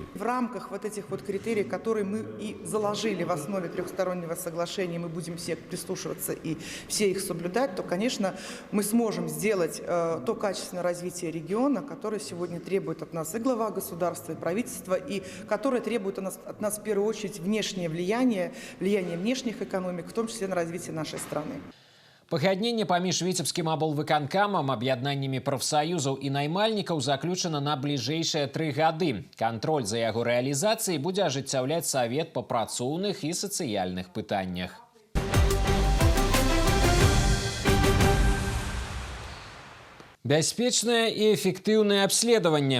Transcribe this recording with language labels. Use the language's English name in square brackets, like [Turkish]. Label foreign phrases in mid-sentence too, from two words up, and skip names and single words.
[Russian] В рамках вот этих вот критериев, которые мы и заложили в основе трехстороннего соглашения, мы будем все прислушиваться и все их соблюдать, то, конечно, мы сможем сделать то качественное развитие региона, которое сегодня требует от нас и глава государства, и правительства, и которое требует от нас в первую очередь внешнее влияние внешних экономик, в том числе на развитие нашей страны. [Belarusian] Пагадненне паміж віцебскім аблвыканкамам, аб'яднаннямі прафсаюзаў і наймальнікаў заключана на бліжэйшыя 3 гады. Кантроль за яго рэалізацыяй будзе ажыццяўляць Савет па працоўных і сацыяльных пытаннях. Бяспечнае і эфектыўнае абследаванне.